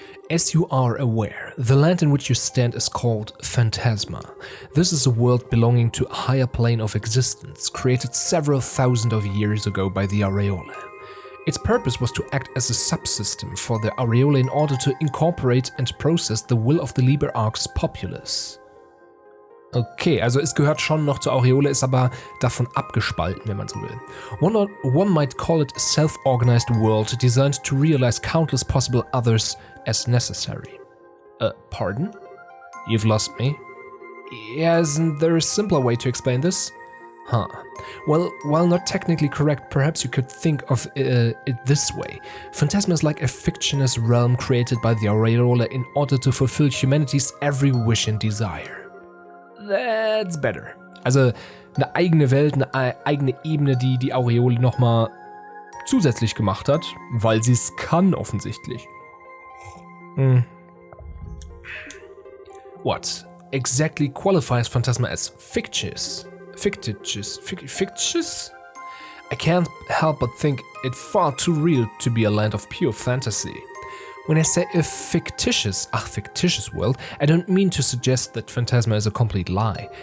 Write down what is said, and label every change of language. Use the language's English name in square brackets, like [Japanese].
[English] As you are aware, the land in which you stand is called Phantasma. This is a world belonging to a higher plane of existence, created several thousand of years ago by the Aureole. Its purpose was to act as a subsystem for the Aureole in order to incorporate and process the will of the Liber Arcs populace. [German] Okay, also es gehört schon noch zur Aureole, ist aber davon abgespalten, wenn man so will. [English] One might call it a self-organized world designed to realize countless possible others as necessary. Pardon? You've lost me? Yeah, isn't there a simpler way to explain this? Huh. Well, while not technically correct, perhaps you could think of it this way. Phantasma is like a fictitious realm created by the Aureole in order to fulfill humanity's every wish and desire. That's better. [German] Also eine eigene Welt, eine eigene Ebene, die die Aureole nochmal zusätzlich gemacht hat, weil sie es kann offensichtlich. [English] What exactly qualifies Phantasma as fictitious? Fictitious? I can't help but think it far too real to be a land of pure fantasy. When I say a fictitious world, I don't mean to suggest that Phantasma is a complete lie.